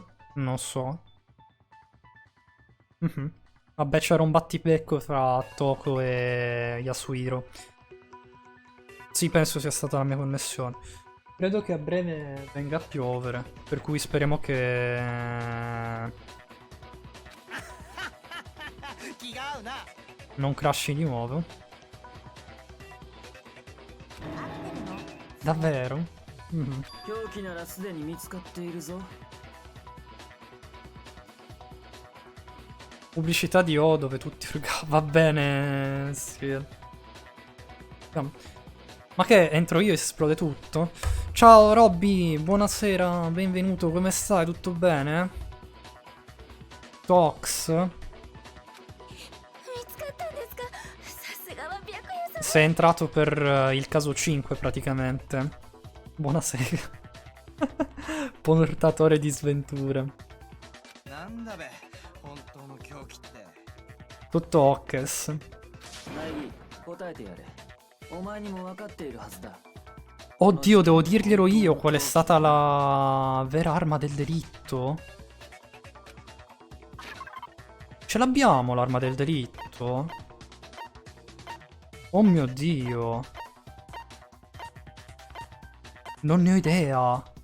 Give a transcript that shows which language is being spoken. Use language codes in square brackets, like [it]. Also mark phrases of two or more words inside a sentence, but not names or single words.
[it] Non so. Vabbè, c'era un battibecco tra Toko e Yasuhiro. Sì, penso sia stata la mia connessione. Credo che a breve venga a piovere, per cui speriamo che [ja] 気が合うな [it] non crashi di nuovo. Davvero? Mhm. [ja] 凶器ならすでに見つかっているぞ [it] Pubblicità di O dove tutti va bene. Sì. Ma che entro io e si esplode tutto? Ciao Robby, buonasera, benvenuto, come stai? Tutto bene? Tox? [ja] 見つかったんですかさすがは白夜さん [it] Sei entrato per il caso 5 praticamente. Buonasera. Portatore di sventure. [ja] なんだべ本当の狂気って [it] Tutto Ockes. [ja] ナイギ答えてやれお前にも分かっているはずだ [it] Oddio, devo dirglielo io qual è stata la vera arma del delitto? Ce l'abbiamo l'arma del delitto. delitto? Oh mio Dio. Non ne ho idea.